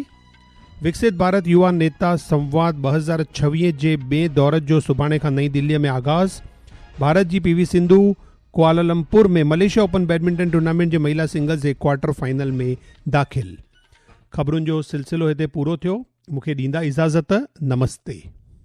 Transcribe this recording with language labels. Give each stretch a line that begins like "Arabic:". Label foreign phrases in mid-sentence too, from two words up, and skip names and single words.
Sindhi: विकसित भारत युवा नेता संवाद 2026 जे ॿिए दौर जो सुभाणे खां नईं दिल्लीअ में आगाज़। भारत जी PV सिंधु कुआलालंपुर में मलेशिया ओपन बैडमिंटन टूर्नामेंट जे महिला सिंगल्स जे
English: quarter final
Sindhi: में दाख़िल। ख़बरुनि जो सिलसिलो हिते पूरो थियो। मूंखे ॾींदा इजाज़त। नमस्ते।